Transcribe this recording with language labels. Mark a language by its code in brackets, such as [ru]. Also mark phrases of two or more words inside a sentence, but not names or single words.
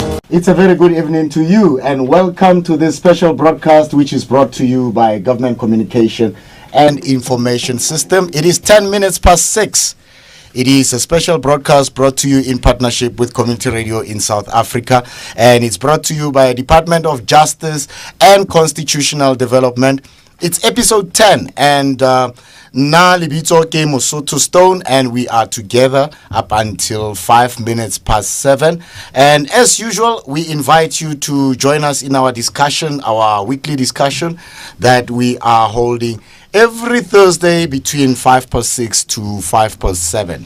[en] It's a very good evening to you, and welcome to this special broadcast which is brought to you by Government Communication and Information System. It is 10 minutes past 6. It is a special broadcast brought to you in partnership with Community Radio in South Africa, and it's brought to you by Department of Justice and Constitutional Development. It's episode 10, and [st] na libito ke [en] Masutha Stone, and we are together up until 5 minutes past 7. And as usual, we invite you to join us in our discussion, our weekly discussion that we are holding every Thursday between 5 past 6 to 5 past 7.